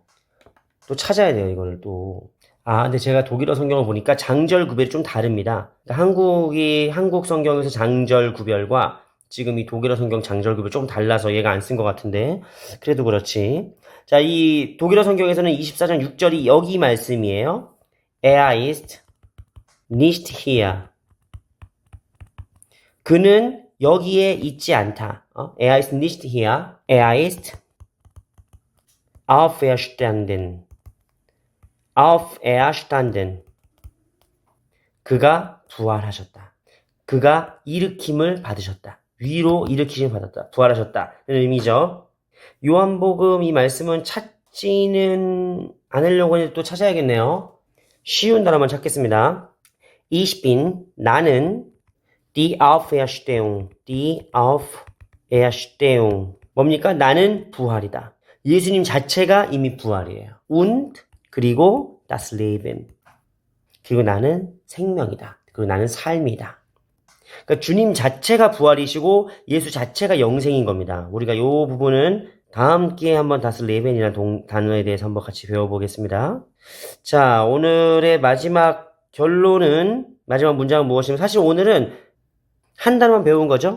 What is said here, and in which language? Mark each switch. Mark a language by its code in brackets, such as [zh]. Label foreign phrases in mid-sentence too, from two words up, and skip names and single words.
[ko] 또 찾아야 돼요, 이거를 또. 근데 제가 독일어 성경을 보니까 장절 구별이 좀 다릅니다. 그러니까 한국 성경에서 장절 구별과 지금 이 독일어 성경 장절 구별이 좀 달라서 얘가 안 쓴 것 같은데, 그래도 그렇지. 자, 이 독일어 성경에서는 24장 6절이 여기 말씀이에요. [de] Er ist nicht hier. [ko] 그는 여기에 있지 않다. [de] Er ist nicht hier. Er ist auferstanden. auferstanden. [ko] 그가 부활하셨다. 그가 일으킴을 받으셨다. 위로 일으키심을 받았다. 부활하셨다. 이런 의미죠. 요한복음 이 말씀은 찾지는 않으려고 했는데 또 찾아야겠네요. 쉬운 단어만 찾겠습니다. [de] Ich bin, 나는 die Auferstehung. [ko] 뭡니까? 나는 부활이다. 예수님 자체가 이미 부활이에요. [de] Und, 그리고 das Leben. [ko] 그리고 나는 생명이다. 그리고 나는 삶이다. 그러니까 주님 자체가 부활이시고 예수 자체가 영생인 겁니다. 우리가 이 부분은 다음 기회에 한번 [de] das Leben [ko] 이라는 단어에 대해서 한번 같이 배워보겠습니다. 자, 오늘의 마지막 문장은 무엇이냐면 사실 오늘은 한 단어만 배운 거죠.